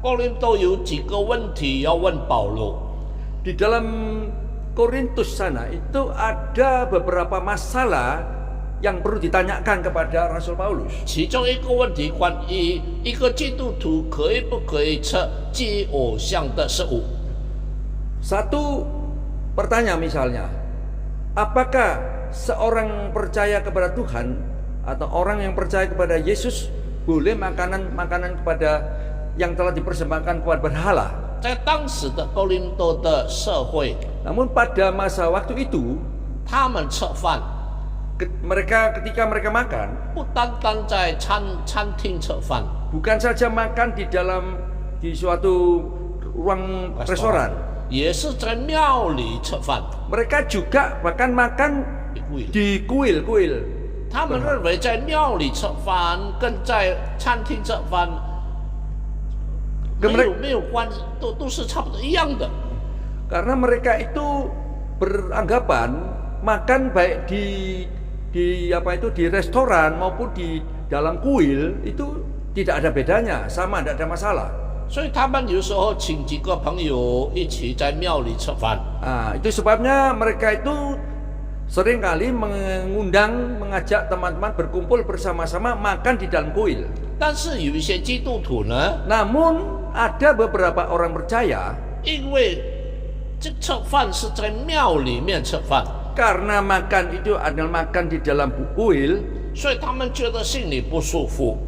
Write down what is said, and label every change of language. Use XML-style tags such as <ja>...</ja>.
<zh>哥林多有几个问题要问保罗。</zh> <id>di dalam Korintus sana itu ada beberapa masalah yang perlu ditanyakan kepada Rasul Paulus.</id> <zh>其中一个问题关于一个基督徒可以不可以吃祭偶像的食物。</zh> <id>Satu pertanyaan misalnya, apakah seorang percaya kepada Tuhan atau orang yang percaya kepada Yesus boleh makanan kepada yang telah dipersembahkan kepada berhala.</id> <zh>在当时的哥林多的社会，</zh> <id>Namun pada masa waktu itu</id> <zh>他们吃饭</zh> <id>ketika mereka makan</id> <zh>不单单在餐厅吃饭，</zh> <id>bukan saja makan di suatu ruang restoran,</id> <zh>也是在庙里吃饭。</zh> <id>mereka juga bahkan makan di kuil-kuil.</id> <zh>他们认为在庙里吃饭跟在餐厅吃饭没有关系，都是差不多一样的。</zh> <id>Karena mereka itu beranggapan makan baik di restoran maupun di dalam kuil itu tidak ada bedanya, sama, tidak ada masalah.</id> <zh>所以他们有时候请几个朋友一起在庙里吃饭。</zh> <id>Itu sebabnya mereka itu seringkali mengajak teman-teman berkumpul bersama-sama makan di dalam kuil.</id> <zh>但是有一些基督徒呢，</zh> <id>Namun ada beberapa orang percaya</id> <zh>因为这吃饭是在庙里面吃饭，</zh> <id>karena makan itu adalah makan di dalam kuil,</id> <zh>所以他们觉得心里不舒服，</zh>